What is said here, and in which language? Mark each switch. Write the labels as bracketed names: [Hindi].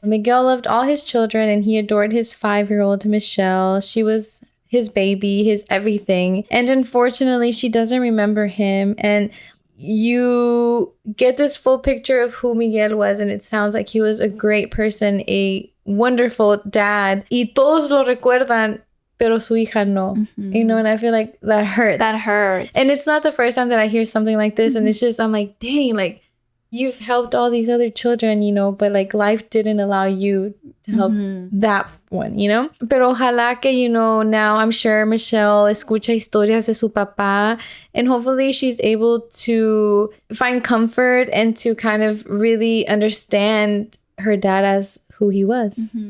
[English] Miguel loved all his children and he adored his 5-year-old Michelle. She was his baby, his everything. And unfortunately, she doesn't remember him. And you get this full picture of who Miguel was, and it sounds like he was a great person, a wonderful dad. [Spanish] Y todos lo recuerdan, pero su hija no. [English] You know, and I feel like that hurts. That hurts. And it's not the first time that I hear something like this, and it's just, I'm like, dang, like, you've helped all these other children, you know, but like life didn't allow you to help that one, you know? [Spanish] Pero ojalá que, [English] you know, now I'm sure Michelle [Spanish] escucha historias de su papá, [English] and hopefully she's able to find comfort and to kind of really understand her dad as who he was.